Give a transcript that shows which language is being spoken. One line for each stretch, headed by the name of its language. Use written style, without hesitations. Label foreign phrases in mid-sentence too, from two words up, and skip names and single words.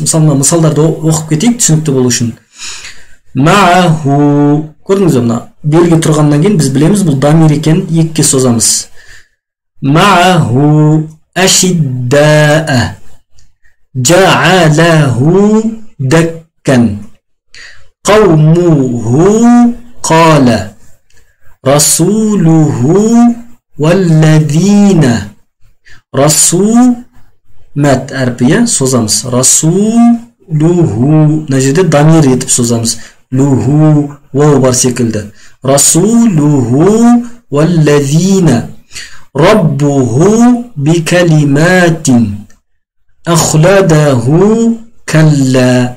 Kazakh: Мысалдарды оқып кетейік түсінікті болу үшін. Мағу, көрдіңіз бе, белгі тұрғаннан кейін біз білеміз бұл дамир екенін екіге созамыз.
Arabic: معه أشداء جعله دكا قومه قال رسوله والذين.
Kazakh: Расул мәт әрпі созамыз. Расулуху, мына жерде дамир етіп созамыз. Луху уау бар секілді.
Arabic: رسوله والذين ربه بكلمات أخلده كلا.